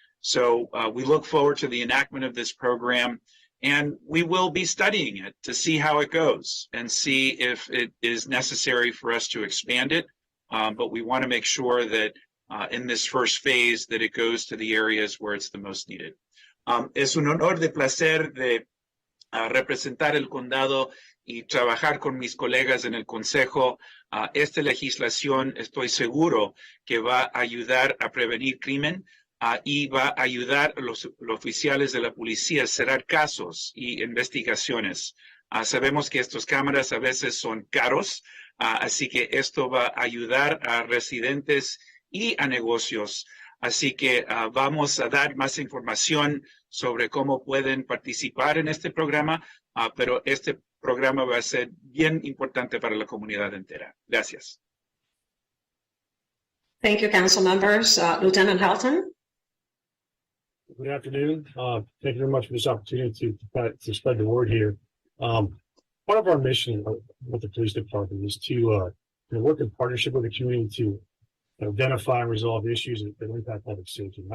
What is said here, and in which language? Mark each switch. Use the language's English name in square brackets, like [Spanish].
[English] So we look forward to the enactment of this program, and we will be studying it to see how it goes and see if it is necessary for us to expand it. But we want to make sure that in this first phase that it goes to the areas where it's the most needed. [Spanish] Es un honor de placer de representar el condado y trabajar con mis colegas en el consejo. Esta legislación estoy seguro que va a ayudar a prevenir crimen y va a ayudar a los oficiales de la policía a cerrar casos y investigaciones. Sabemos que estas cámaras a veces son caros, así que esto va a ayudar a residentes y a negocios. Así que vamos a dar más información sobre cómo pueden participar en este programa, pero este programa va a ser bien importante para la comunidad entera. Gracias. [English] Thank you, council members. Lieutenant Helton. Good afternoon. Thank you very much for this opportunity to spread the word here. Part of our mission with the police department is to work in partnership with the community to identify and resolve issues that impact public safety.